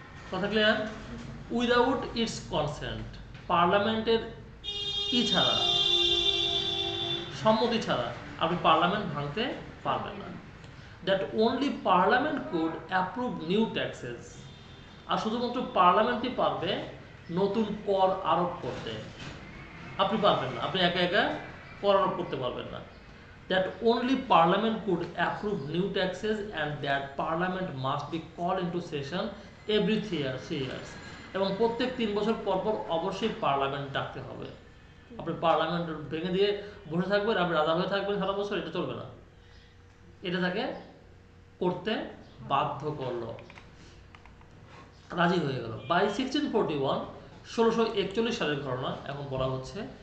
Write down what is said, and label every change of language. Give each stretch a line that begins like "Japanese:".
Bangla: কথা clear?
English: without its consent,
Bangla: পার্লামেন্টের কি ছাড়া, সম্মতি ছাড়া আপনি পার্লামেন্ট ভাঙতে পারবেন না।
English: that only parliament could approve new taxes,
Bangla: আর শুধুমাত্র পার্লামেন্টই পারবে নতুন কর আরোপ করতে, আপনি পারবেন না, আপনি একা একা কর আরোপ করতে পারবেন না।
English: That only Parliament could approve new taxes and that Parliament must be called into session every 3 years.
Bangla: এবং প্রত্যেক 3 বছর পর পর অবশ্যই পার্লামেন্ট ডাকতে হবে। আপনি পার্লামেন্ট ভেঙে দিয়ে বসে থাকবেন, আপনি রাজা হয়ে থাকবেন সারা বছর, এটা চলবে না। এটা তাকে করতে বাধ্য করলো, রাজি হয়ে গেল। বাই 1641, 1641 সালের ঘটনা এখন বলা হচ্ছে।